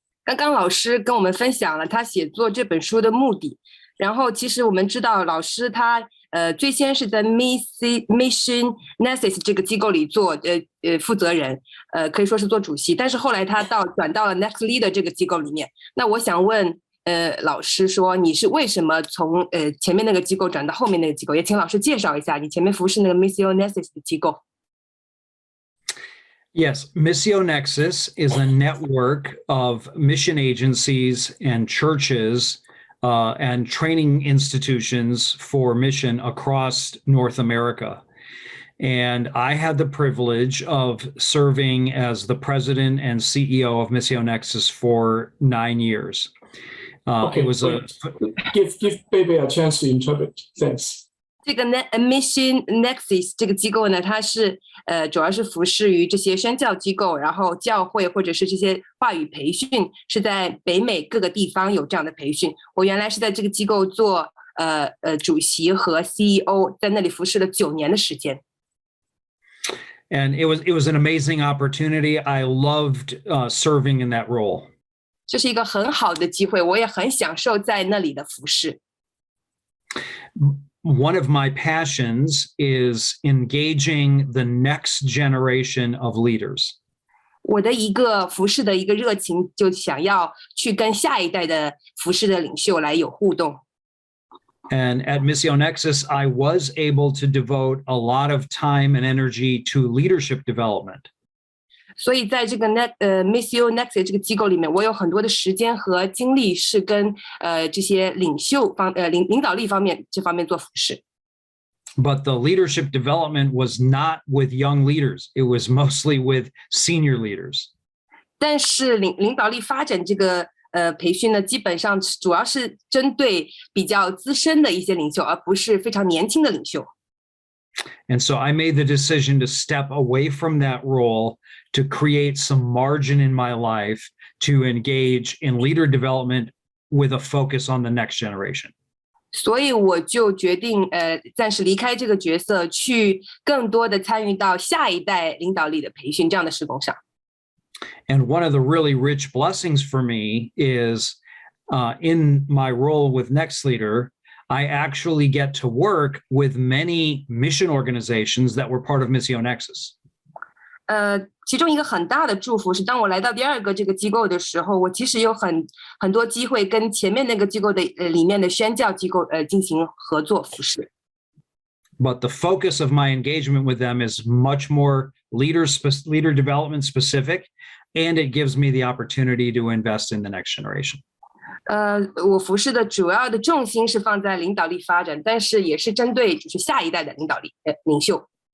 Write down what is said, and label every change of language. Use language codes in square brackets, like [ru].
[zh] 刚刚老师跟我们分享了他写作这本书的目的，然后其实我们知道老师他最先是在 Mission Nexus 这个机构里做负责人，可以说是做主席，但是后来他转到了 nexleader 这个机构里面。那我想问老师说，你是为什么从前面那个机构转到后面那个机构？也请老师介绍一下你前面服侍那个 Missio Nexus 的机构。 [en] Yes, Missio Nexus is a network of mission agencies and churches and training institutions for mission across North America. And I had the privilege of serving as the president and CEO of Missio Nexus for 9 years. It was give Bebe a chance to interpret. Thanks. [zh] 这个 Mission Nexus 这个机构呢，它是主要是服事于这些宣教机构，然后教会或者是这些话语培训，是在北美各个地方有这样的培训。我原来是在这个机构做主席和 CEO， 在那里服侍了9年的时间。 [en] And it was an amazing opportunity. I loved serving in that role. [zh] 这是一个很好的机会，我也很享受在那里的服侍。 [en] One of my passions is engaging the next generation of leaders. [zh] 我的一个服侍的一个热情，就想要去跟下一代的服侍的领袖来有互动。 [en] And at Missio Nexus, I was able to devote a lot of time and energy to leadership development. [zh] 所以在这个Missio Nexus 这个机构里面，我有很多的时间和精力是跟这些领导力方面这方面做服事。 [en] But the leadership development was not with young leaders. It was mostly with senior leaders. [zh] 但是领导力发展这个培训呢，基本上主要是针对比较资深的一些领袖，而不是非常年轻的领袖。 [en] And so I made the decision to step away from that role to create some margin in my life to engage in leader development with a focus on the next generation. [zh] 所以我就决定暂时离开这个角色，去更多的参与到下一代领导力的培训这样的事工上。 [en] And one of the really rich blessings for me is in my role with nexleader, I actually get to work with many mission organizations that were part of Missio Nexus. [zh] 其中一个很大的祝福是，当我来到第二个这个机构的时候，我其实有很多机会跟前面那个机构的里面的宣教机构进行合作服事。 [en] But the focus of my engagement with them is much more leader development specific, and it gives me the opportunity to invest in the next generation. [zh] 我服事的主要的重心是放在领导力发展，但是也是针对就是下一代的领袖。